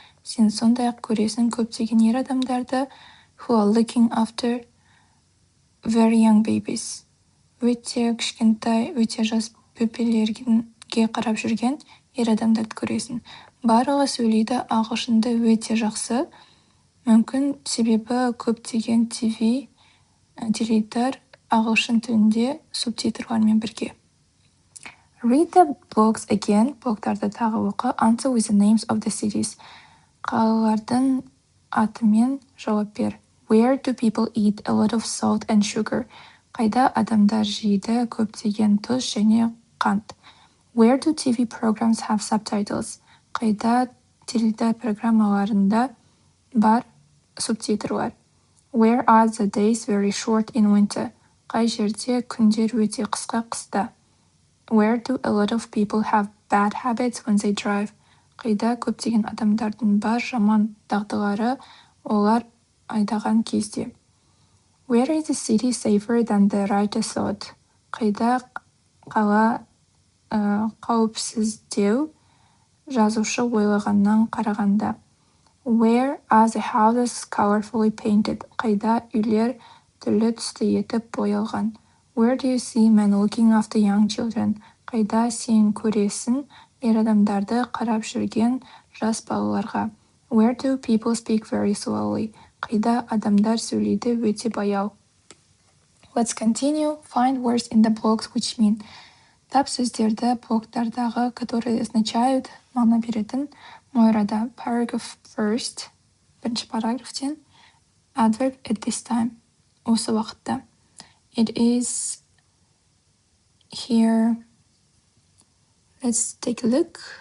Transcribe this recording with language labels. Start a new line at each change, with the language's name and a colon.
Kazakh: Сен сондай-ақ көресің көптеген ер адамдарды
English: who are looking after very young babies.
Kazakh: Өте кішкентай, өте жас бөпелерге қарап жүрген ер адамдарды көресің. Барлығы сөйлейді ағылшынды өте жақсы. Мүмкін себебі көптеген теледидар ағылшын тілінде субтитрлармен бірге.
English: Read the blogs again.
Kazakh: Блогтарды тағы оқы.
English: Answer with the names of the cities.
Kazakh: Қалалардың атымен жауап бер.
English: Where do people eat a lot of salt and sugar?
Kazakh: Қайда адамдар жейді көптеген тұз және қант?
English: Where do TV programs have subtitles?
Kazakh: Қайда теледидар программаларында бар субтитрлар?
English: Where are the days very short in winter?
Kazakh: Қай жерде күндер өте қысқа қыста?
English: Where do a lot of people have bad habits when they drive?
Kazakh: Қайда көптеген адамдардың бар жаман дағдылары олар айдаған кезде?
English: Where is the city safer than the writer thought?
Kazakh: Қайда қала қауіпсіздеу жазушы ойлағаннан қарағанда?
English: Where are the houses colorfully painted?
Kazakh: Қайда үйлер түрлі түсті етіп боялған?
English: Where do you see men looking after young children?
Kazakh: Қайда сен көресің ер адамдарды қарап жүрген жас балаларға?
English: Where do people speak very slowly?
Kazakh: Қайда адамдар сөйлейді өте баяу?
English: Let's continue. Find words in the blogs which mean.
Kazakh: Тап сөздерді блогтардағы,
Russian: которые означают,
Kazakh: мағына беретін. Мойрада
English: paragraph first,
Kazakh: бірінші параграфтен,
English: adverb at this time,
Kazakh: осы уақытта.
English: It is here. Let's take a look.